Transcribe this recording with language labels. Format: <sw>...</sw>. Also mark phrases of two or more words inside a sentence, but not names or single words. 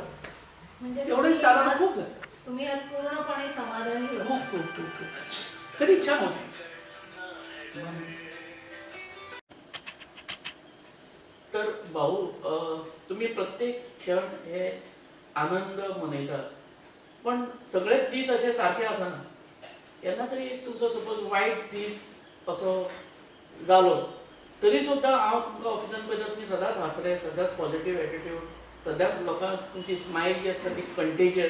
<mr>म्हणजे एवढं चालवणं खूप झालं. तुम्ही पूर्णपणे समाधानी खूप खूप खूप खूप कधी इच्छा नव्हती.</mr> <kok>तर भाऊ तुम्ही प्रत्येक क्षण हे आनंद मनयतात, पण सगळेच दीस असे सारखे आसना. केन्ना तरी एक तुमचो सपोज वायट दीस असो जालो तरी सुद्दां हांव तुमकां ऑफिसान पळयता तुमी सदांच हांसले, सदांच</kok> <en>positive attitude,</en> <kok>सदांच लोकांक तुमची स्मायल जी आसता ती कंटेजियस.</kok>